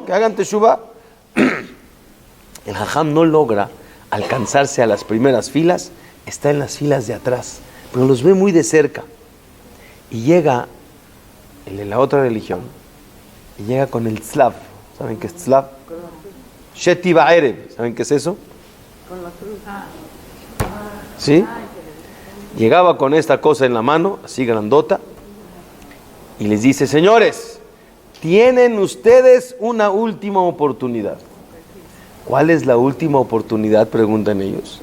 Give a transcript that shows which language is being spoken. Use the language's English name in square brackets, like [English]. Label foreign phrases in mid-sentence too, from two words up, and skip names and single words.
[Spanish] Que hagan teshuvá. El Jajam no logra alcanzarse a las primeras filas, está en las filas de atrás, pero los ve muy de cerca. Y llega el de la otra religión, y llega con el tzlav. ¿Saben qué es tzlav? [Hebrew] Sheti Ba'erev. [Spanish] ¿Saben qué es eso? Con la cruz. ¿Sí? Llegaba con esta cosa en la mano, así grandota, y les dice: señores, tienen ustedes una última oportunidad. ¿Cuál es la última oportunidad?, preguntan ellos.